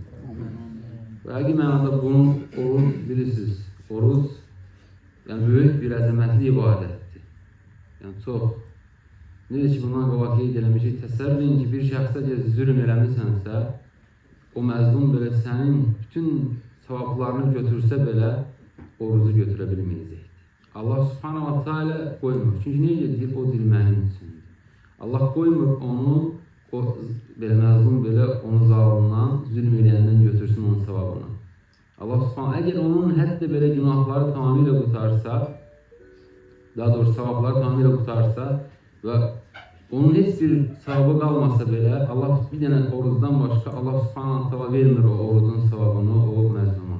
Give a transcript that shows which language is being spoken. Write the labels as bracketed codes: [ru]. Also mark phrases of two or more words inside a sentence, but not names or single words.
[az] Və həqiqi mənada bunun oruc bilirsiniz, oruc yəni böyük bir əzəmətli ibadətdir. Yəni çox. Necə ki bundan qabaq qeyd eləmişik, təsəvvür edin ki bir şəxsə zülm eləmisənsə, o məzlum belə sənin bütün savablarını götürsə belə orucu götürə bilməyəcəkdir. [ar] الله سبحانه وتعالى qoymur. [az] Çünki necə deyir, o dil mənim üçündür. Allah qoymur onu, o belə məzlum belə onu zalimdan, zülm eləyəndən götürsün onun savabını. [ar] الله سبحانه [az] əgər onun hətta belə günahları tamamilə qutarsa, daha doğrusu savabları tamamilə qutarsa və onun heç bir savabı qalmasa belə, Allah bir dənə orucdan başqa [ar] الله سبحانه تعالى [az] vermir o orucun savabını o məzluma.